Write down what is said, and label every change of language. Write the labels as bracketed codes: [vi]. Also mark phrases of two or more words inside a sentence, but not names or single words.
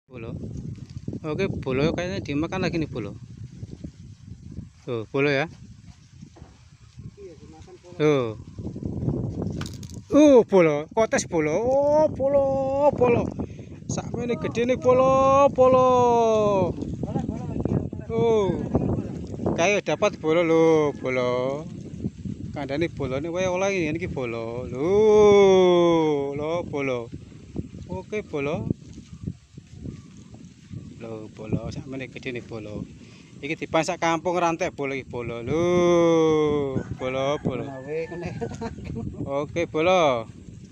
[jv] Bolo. [id] Oke, bolo kayaknya dimakan lagi nih bolo. Tuh, bolo ya. Tuh. Bolo, kotes bolo. Oh, bolo, bolo. [jv] Sakmene gede nih bolo, bolo. [id] Kayak dapat bolo lo, bolo. [jv] Kandane bolone wae oleh ngene iki bolo. [id] Lo bolo. Oke, bolo. [jv] Lho, bolo sakmene gede nih bolo. Iki dipasak kampung rantek bolo iki bolo. Lho, [id] bolo, bolo. Oke, bolo.